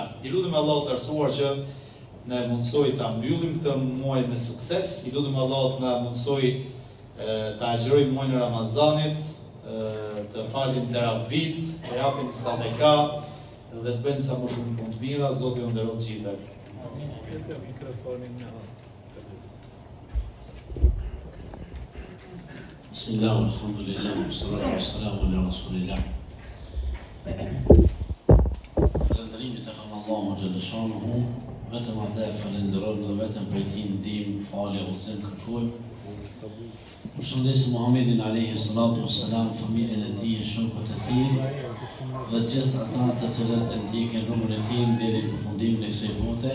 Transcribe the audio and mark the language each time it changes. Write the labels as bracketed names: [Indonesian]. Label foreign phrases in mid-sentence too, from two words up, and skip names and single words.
[Albanian] I lutem Allahut të lartësuar që na mundsoj ta mbyllim këtë muaj me sukses. I lutem Allahut na mundsoj ta agjërojmë muajin e Ramazanit, të falim teravit, të japim sadaka dhe të bëjmë sa më shumë punë të mira. Zoti ju nderoj të gjithëve. [Arabic] بسم الله، الحمد لله، والصلاة والسلام على رسول الله. [Albanian] Falëndërimit e kam Allahu xhaleshanuhu, vetëm atë e falenderojmë dhe vetëm prej tij ndihmë, falje, udhëzim kërkojmë. Përshëndesim Muhammedin [Arabic] عليه الصلاة والسلام, [Albanian] familjen e tij, shokët e tij dhe gjithë ata të cilët e ndjekin rrugën e tij deri në përfundimin e kësaj bote.